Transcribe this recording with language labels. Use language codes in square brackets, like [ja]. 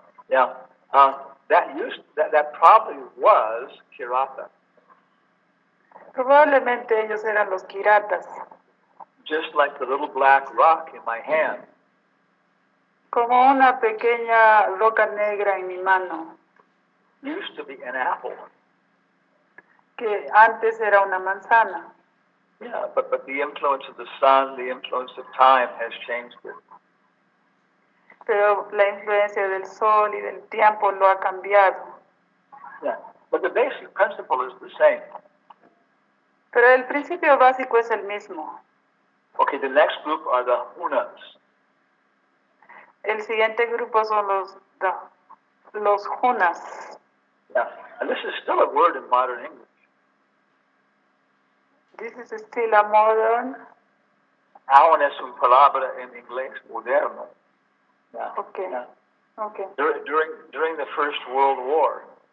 [en] yeah, that probably was Kirata, [es] probablemente ellos eran los Kiratas, [en] just like the little black rock in my hand. [es] como una pequeña roca negra en mi mano, [en] Used to be an apple. [es] que antes era una manzana. [en] Yeah, but the influence of the sun, the influence of time has changed it. [es] Pero la influencia del sol y del tiempo lo ha cambiado. [en] Yeah, but the basic principle is the same. [es] Pero el principio básico es el mismo. [en] Okay, the next group are the Hunas. [es] El siguiente grupo son los Hunas. [en] Yeah, and this is still a word in modern English. This is still a modern. [es] Aún es una palabra en inglés moderno. [en] Yeah. Okay. Yeah. Okay. During the First World War,